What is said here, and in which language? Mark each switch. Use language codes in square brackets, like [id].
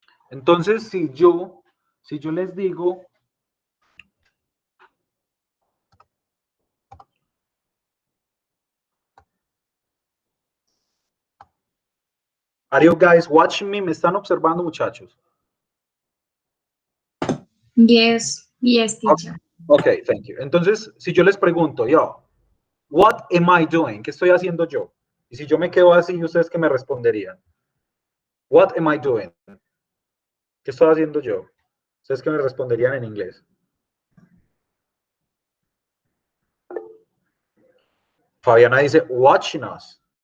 [es] Entonces, si yo les digo, [en] are you guys watching me? [es] ¿Me están observando, muchachos? [en] Yes, teacher. Okay, thank you. [es] Entonces, si yo les pregunto, yo, [en] what am I doing? [es] ¿Qué estoy haciendo yo? Y si yo me quedo así, ¿ustedes qué me responderían? [en] What am I doing? [es] ¿Qué estoy haciendo yo? ¿Ustedes qué me responderían en inglés? Fabiana dice, [en] watching us.